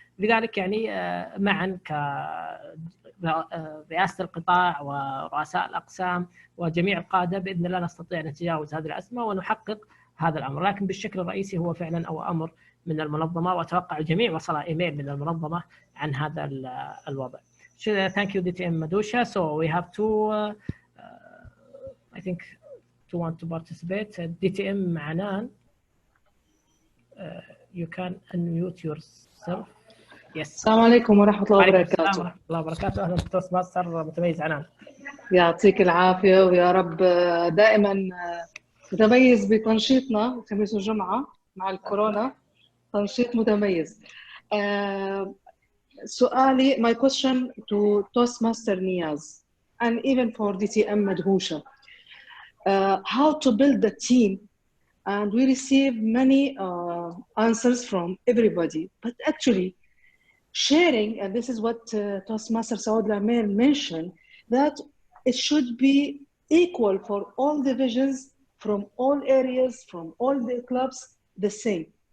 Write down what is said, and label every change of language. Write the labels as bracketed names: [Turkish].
[Arabic] لذلك يعني معا كرئاسة القطاع ورؤساء الأقسام وجميع القادة بإذن الله نستطيع أن نتجاوز هذه الأزمة ونحقق هذا الأمر. لكن بالشكل الرئيسي هو فعلا أو أمر من المنظمة، وأتوقع الجميع وصل إيميل من المنظمة عن هذا الوضع. [English] Thank you DTM Madusha. So we have two, I think, to want to participate. DTM Manan, you can unmute yourself. Yes. [Arabic] السلام عليكم ورحمة الله وبركاته. السلام ورحمة الله وبركاته. أهلا بالتوستماستر متميز عنان. يعطيك العافية ويا رب دائما متميز بتنشيطنا خميس وجمعة مع الكورونا، تنشيط متميز. سؤالي, [English] my question to Toastmaster Niyaz and even for DTM Madhusha, how to build the team, and we receive many answers from everybody, but actually sharing, and this is what Toastmaster Saud Al-Amir mentioned, that it should be equal for all divisions, from all areas, from all the clubs, the same.